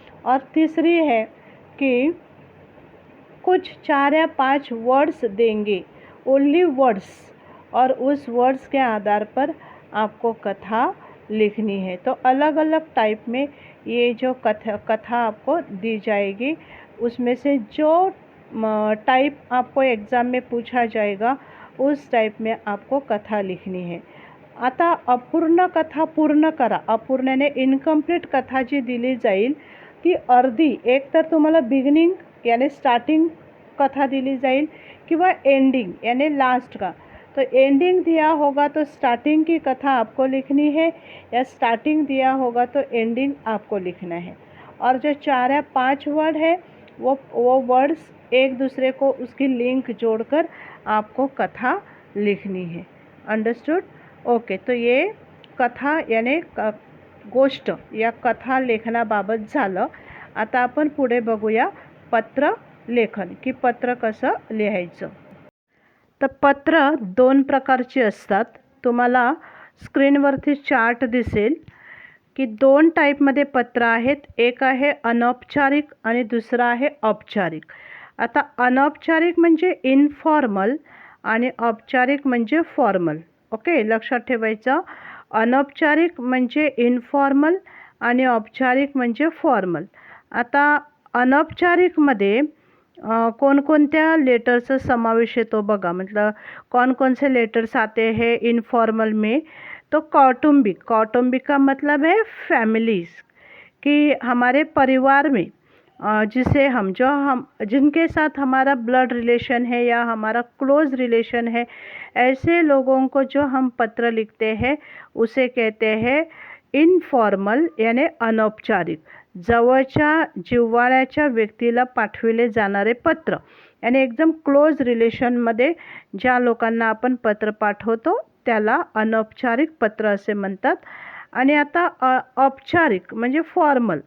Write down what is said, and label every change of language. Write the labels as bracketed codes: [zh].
[hi] और तीसरी है कि कुछ 4 या 5 वर्ड्स देंगे, ओनली वर्ड्स, और उस वर्ड्स के आधार पर आपको कथा लिखनी है. तो अलग अलग टाइप में ये जो कथा आपको दी जाएगी, उसमें से जो टाइप आपको एग्ज़ाम में पूछा जाएगा उस टाइप में आपको कथा लिखनी है. [mr] आता अपूर्ण कथा पूर्ण करा. अपूर्णने इनकम्प्लीट कथा जी दिली जाईल ती अर्धी, एक तर तुम्हाला बिगिनिंग यानी स्टार्टिंग कथा दिली जाईल किंवा एंडिंग यानी लास्ट का. [hi] तो एंडिंग दिया होगा तो स्टार्टिंग की कथा आपको लिखनी है, या स्टार्टिंग दिया होगा तो एंडिंग आपको लिखना है. और जो 4 या 5 वर्ड है वो वर्ड्स एक दूसरे को उसकी लिंक जोड़कर आपको कथा लिखनी है. [en] Understood? Okay. [mr] तो ये कथा यानी गोष्ट या कथा लेखनाबाबत झालं. आता आपण पुढे बघूया पत्र लेखन, की पत्र कसं लिहायचं. तर पत्र 2 प्रकारची असतात. तुम्हाला स्क्रीनवरती चार्ट दिसेल की 2 टाईपमध्ये पत्र आहेत. एक आहे अनौपचारिक आणि दुसरा आहे औपचारिक. आता अनौपचारिक म्हणजे इनफॉर्मल आणि औपचारिक म्हणजे फॉर्मल. ओके, लक्षात ठेवायचं. अनौपचारिक म्हणजे इनफॉर्मल आणि औपचारिक म्हणजे फॉर्मल. आता अनौपचारिकमध्ये कोणकोणत्या लेटरचा समावेश येतो बघा. [hi] मतलब कौन कौन से लेटर्स आते हैं इनफॉर्मल में. तो कौटुंबिक, कौटुंबिक का मतलब है फैमिलीज़, कि हमारे परिवार में जिनके साथ हमारा ब्लड रिलेशन है या हमारा क्लोज रिलेशन है, ऐसे लोगों को जो हम पत्र लिखते हैं उसे कहते हैं इनफॉर्मल यानी अनौपचारिक. [mr] जवळच्या जिव्हाळ्याच्या व्यक्तीला पाठविले जाणारे पत्र यानी एकदम क्लोज रिलेशनमध्ये ज्या लोकांना आपण पत्र पाठवतो त्याला अनौपचारिक पत्र असे म्हणतात. आणि आता औपचारिक म्हणजे फॉर्मल.